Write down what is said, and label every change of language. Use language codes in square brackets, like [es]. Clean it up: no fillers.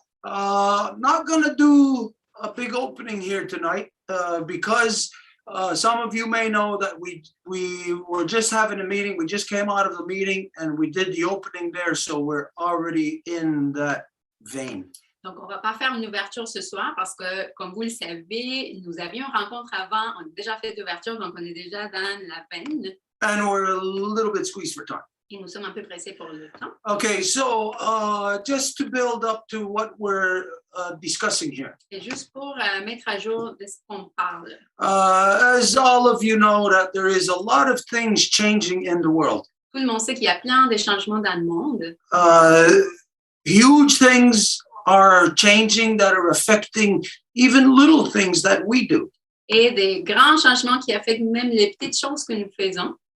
[en] Not gonna do a big opening here tonight because some of you may know that we were just having a meeting. We just came out of the meeting and we did the opening there, so we're already in that vein. [fr] Donc, on ne va pas faire une ouverture ce soir parce que, comme vous le savez, nous avions une rencontre avant. On a déjà fait l'ouverture, donc on est déjà dans la veine. [en] And we're a little bit squeezed for time. [fr] Et nous sommes un peu pressés pour le temps. [en] Okay, so just to build up to what we're discussing here. [fr] Et juste pour mettre à jour de ce qu'on parle. [en] As all of you know, that there is a lot of things changing in the world. [fr] Tout le monde sait qu'il y a plein de changements dans le monde. [en] Huge things are changing that are affecting even little things that we do. [fr] Et des grands changements qui affectent même les petites choses que nous faisons.